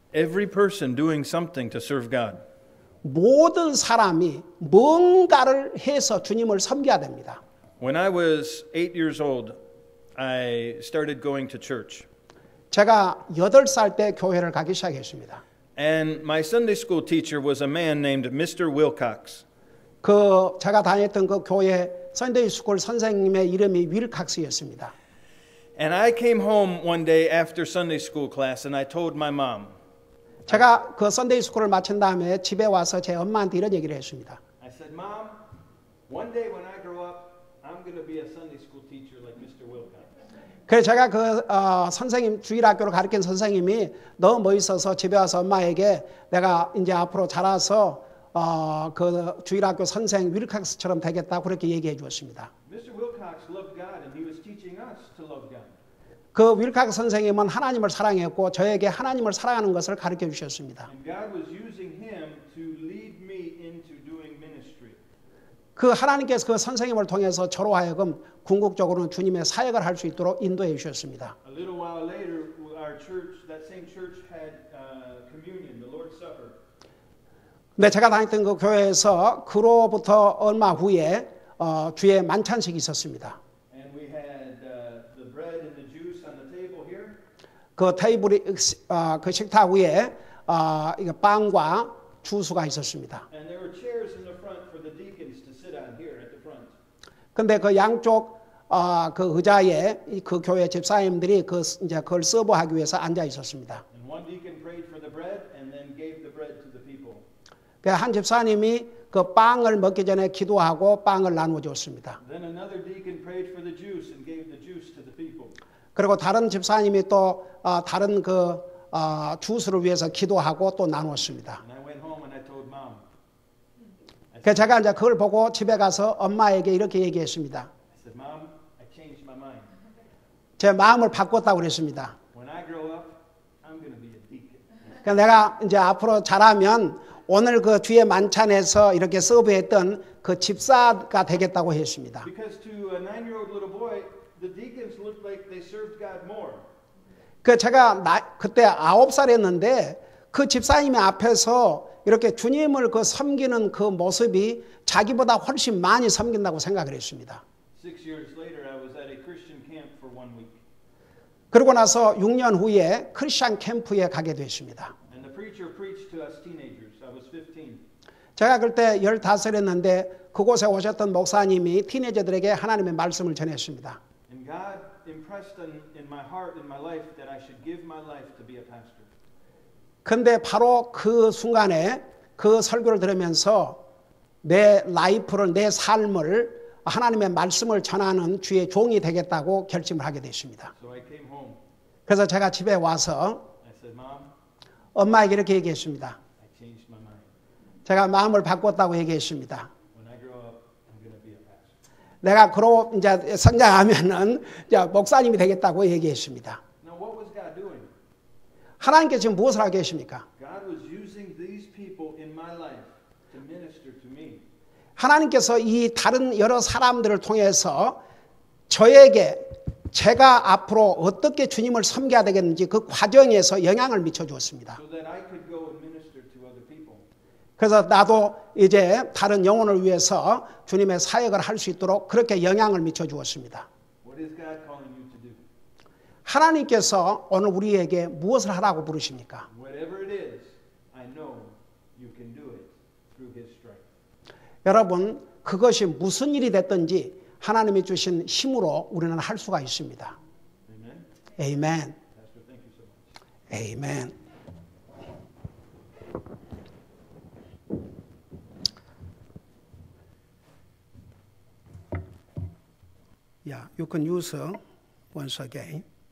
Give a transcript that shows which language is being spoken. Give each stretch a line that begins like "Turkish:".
English: Every person doing something to serve God.
Korean: 모든 사람이 뭔가를 해서 주님을 섬겨야 됩니다.
English: When I was 8 years old, I started going to church.
Korean: 제가 8살 때 교회를 가기 시작했습니다.
English: And my Sunday school teacher was a man named Mr. Wilcox.
Korean: 제가 다녔던 그 교회 선데이 스쿨 선생님의 이름이 윌칵스였습니다.
English: And I came home one day after Sunday school class and I told my mom.
Korean: 제가 그 선데이 스쿨을 마친 다음에 집에 와서 제 엄마한테 이런 얘기를 했습니다.
English: I said, Mom, one day when I grow up, I'm going to be a Sunday school teacher like Mr. Wilcox.
Korean: 그래서 제가 선생님 주일학교를 가르친 선생님이 너무 멋있어서 집에 와서 엄마에게 내가 이제 앞으로 자라서 그 주일학교 선생 윌칵스처럼 되겠다 그렇게 얘기해 주었습니다.
English: Mr. Wilcox loved God and he was teaching us to love God.
Korean: 그 윌칵스 선생님은 하나님을 사랑했고 저에게 하나님을 사랑하는 것을 가르쳐 주셨습니다.
English: And God was using him to lead me into doing ministry.
Korean: 그 하나님께서 그 선생님을 통해서 저로 하여금 궁극적으로는 주님의 사역을 할 수 있도록 인도해 주셨습니다.
English: A little while later, our church, that same church, had communion, the Lord's Supper.
Korean: 근데 제가 다녔던 그 교회에서 그로부터 얼마 후에 주의 만찬식이 있었습니다.
English: And we had the bread and the juice on the table here.
Korean: 그 테이블이 그 식탁 위에 이거 빵과 주스가 있었습니다.
English: And there were chairs in the front for the deacons to sit on here at the front.
Korean: 근데 그 양쪽 그 의자에 그 교회 집사님들이 이제 그걸 서브하기 위해서 앉아 있었습니다.
English: And one deacon prayed for the bread and then gave the bread to the people.
Korean: 그 한 집사님이 그 빵을 먹기 전에 기도하고 빵을 나누어 줬습니다.
English: Then another deacon prayed for the juice and gave the juice to the people.
Korean: 그리고 다른 집사님이 또 다른 그 주스를 위해서 기도하고 또 나누었습니다.
English: And I went home and I told mom.
Korean: 그래서 제가 이제 그걸 보고 집에 가서 엄마에게 이렇게 얘기했습니다.
English: I said, Mom, I changed my mind.
Korean: 제 마음을 바꿨다고 그랬습니다.
English: When I grow up, I'm going to be a deacon.
Korean: 그러니까 내가 이제 앞으로 자라면 오늘 그 주의 만찬에서 이렇게 서브했던 그 집사가 되겠다고 했습니다.
English: Because to a 9-year-old little boy, the deacons looked like they served God more.
Korean: 그 제가 그때 9살이었는데 그 집사님이 앞에서 이렇게 주님을 그 섬기는 그 모습이 자기보다 훨씬 많이 섬긴다고 생각을 했습니다.
English: 6 years later, I was at a Christian camp for 1 week.
Korean: 그러고 나서 6년 후에 크리스천 캠프에 가게 됐습니다.
English: And the preacher preached to us teenagers. I was 15.
Korean: 제가 그때 15살이었는데 그곳에 오셨던 목사님이 티네저들에게 하나님의 말씀을 전했습니다.
English: And God impressed in my heart, in my life, that I should give my life to be a pastor.
Korean: 근데 바로 그 순간에 그 설교를 들으면서 내 라이프를, 내 삶을 하나님의 말씀을 전하는 주의 종이 되겠다고 결심을 하게 됐습니다.
English: So I came home.
Korean: 그래서 제가 집에 와서
English: I said, Mom,
Korean: 엄마에게 이렇게 얘기했습니다.
English: I changed my mind.
Korean: 제가 마음을 바꿨다고 얘기했습니다.
English: When I grow up, I'm going to be a pastor.
Korean: 내가 그로 이제 성장하면은 이제 목사님이 되겠다고 얘기했습니다.
English: Now, what was God doing?
Korean: 하나님께서 지금 무엇을 하고 계십니까?
English: God was using these people in my life to minister to me.
Korean: 하나님께서 이 다른 여러 사람들을 통해서 저에게 제가 앞으로 어떻게 주님을 섬겨야 되겠는지 그 과정에서 영향을 미쳐 주었습니다.
English: so that I could go and minister to other people.
Korean: 그래서 나도 이제 다른 영혼을 위해서 주님의 사역을 할 수 있도록 그렇게 영향을 미쳐 주었습니다.
English: What is God calling you to do?
Korean: 하나님께서 오늘 우리에게 무엇을 하라고 부르십니까?
English: Whatever it is, I know you can do it through His strength.
Korean: 여러분, 그것이 무슨 일이 됐든지 하나님이 주신 힘으로 우리는 할 수가 있습니다.
English: Amen.
Korean: 아멘.
English: Pastor, thank you so much.
Korean: 아멘.
English: Yeah, you can use once again.